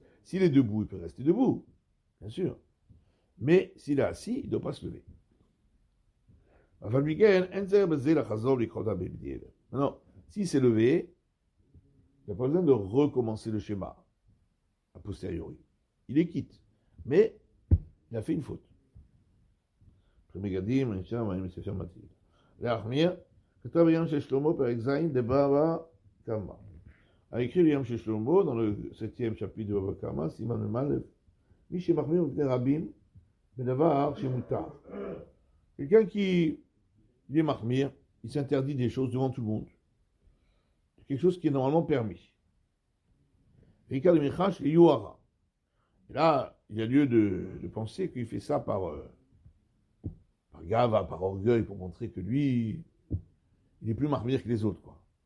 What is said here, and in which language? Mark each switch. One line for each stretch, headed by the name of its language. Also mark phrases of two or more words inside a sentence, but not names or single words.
French: S'il est debout, il peut rester debout, bien sûr. Mais s'il est assis, il ne doit pas se lever. Maintenant, s'il s'est levé, il n'y a pas besoin de recommencer le schéma a posteriori. Il est quitte. Mais il a fait une faute.
Hebrew: כתב ים של שלמה פרק ז' דבבא קמא.
French: a écrit le Yam Shel Shlomo dans le 7e chapitre de Baba Kama,
Hebrew: סימן מל"ב, מי שמחמיר מפני רבים, בדבר שמותר.
French: Quelqu'un qui est mahmir, il s'interdit des choses devant tout le monde. Quelque chose qui est normalement permis. Et là, il y a lieu de penser qu'il fait ça par gava, par orgueil, pour montrer que lui, il est plus mahmir que les autres, quoi.